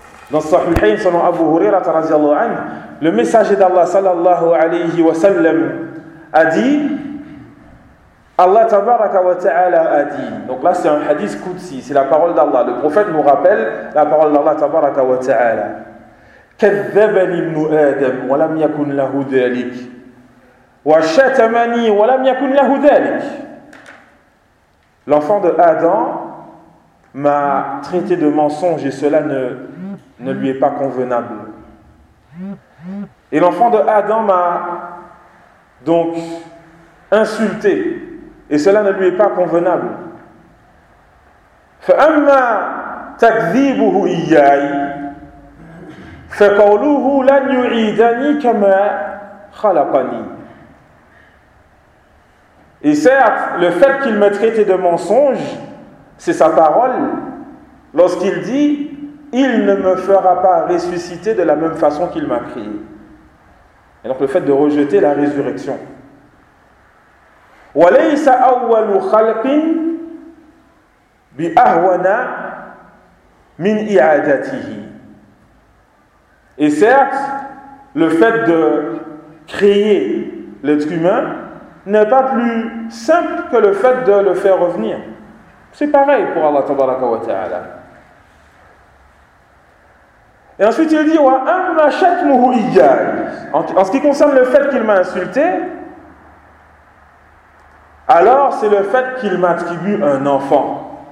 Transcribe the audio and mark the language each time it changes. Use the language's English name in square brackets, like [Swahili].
[French] Dans Sahihayn, selon Abu Huraira radhiyallahu anhu, le messager d'Allah sallallahu alayhi wa sallam a dit, Allah tabaraka wa ta'ala a dit. Donc là c'est un hadith Qudsi, c'est la parole d'Allah. Le prophète nous rappelle la parole d'Allah tabaraka wa ta'ala. [Arabic] كذبني ابن آدم ولم يكن له ذلك وشتمني ولم يكن له ذلك. [French] L'enfant de Adam m'a traité de mensonge et cela ne lui est pas convenable. Et l'enfant de Adam m'a donc insulté et cela ne lui est pas convenable. [Arabic] فأما تكذيبه إياي فقوله لن يعيدني كما خلقني. [French] Et certes, le fait qu'il me traite de mensonge, c'est sa parole lorsqu'il dit, il ne me fera pas ressusciter de la même façon qu'il m'a créé. Et donc le fait de rejeter la résurrection. [Arabic] وليس أول خلق بأهون من إعادته. [French] Et certes, le fait de créer l'être humain n'est pas plus simple que le fait de le faire revenir. C'est pareil pour Allah tabaraka wa ta'ala. Et ensuite il dit, [Arabic] وَأَمَّا شَتْمُهُ إِيَّاي. [French] En ce qui concerne le fait qu'il m'a insulté, alors c'est le fait qu'il m'attribue un enfant.